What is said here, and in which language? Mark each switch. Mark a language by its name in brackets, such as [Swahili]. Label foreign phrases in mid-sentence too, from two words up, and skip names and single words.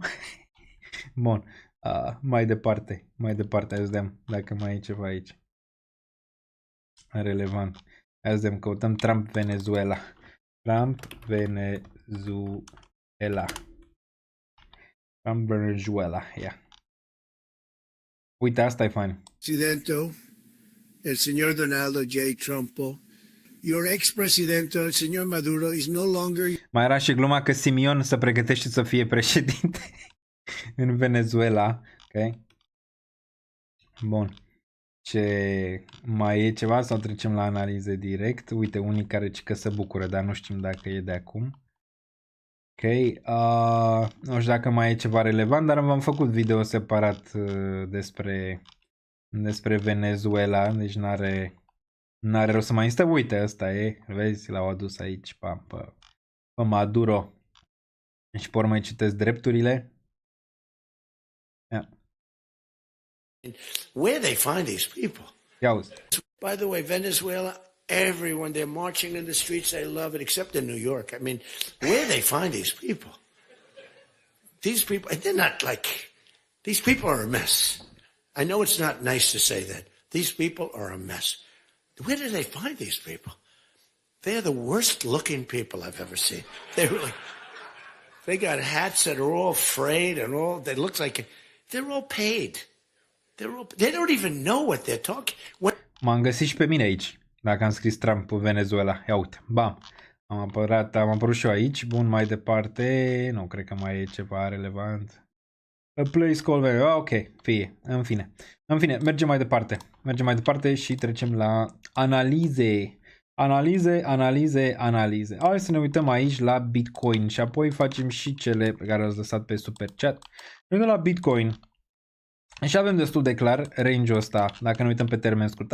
[Romanian] Bun, mai departe, hai să vedem dacă mai e ceva aici. Relevant. Hai să vedem, căutăm Trump Venezuela. Trump Venezuela, yeah. Uite, asta e fain. [Spanish] Presidente, el señor Donaldo J. Trump, your ex-presidente, el señor Maduro, [English] is no longer... [Romanian] Mai era și gluma că Simion se pregătește să fie președinte în Venezuela, ok? Bun. Ce mai e ceva sau trecem la analize direct? Uite, unii care că se bucură, dar nu știm dacă e de acum. Ok, nu știu dacă mai e ceva relevant, dar v-am făcut video separat despre Venezuela, deci n-are rost să mai instă. Uite, ăsta e, vezi, l-au adus aici pe Maduro. Și pe urmă îi citesc drepturile. [English] Yeah. Where they find these people? [Romanian] Ia uzi. [English] By the way, Venezuela, everyone, they're marching in the streets, they love it, except in New York. I mean, where they find these people? These people, they're not like, these people are a mess. I know it's not nice to say that. These people are a mess. Where do they find these people? They're the worst looking people I've ever seen. They got hats that are all frayed and all, they look like, they're all paid. They don't even know what they're talking. [Romanian] M-am găsit și pe mine aici, dacă am scris Trump Venezuela. Ia uite, bam, am apărut și eu aici. Bun, mai departe, nu cred că mai e ceva relevant. [English] A place called Venezuela, [Romanian] ok, fie, în fine, mergem mai departe și trecem la analize. Analize. Hai să ne uităm aici la Bitcoin și apoi facem și cele pe care le-ați lăsat pe Super Chat. Ne uităm la Bitcoin. Și avem destul de clar range-ul ăsta, dacă ne uităm pe termen scurt.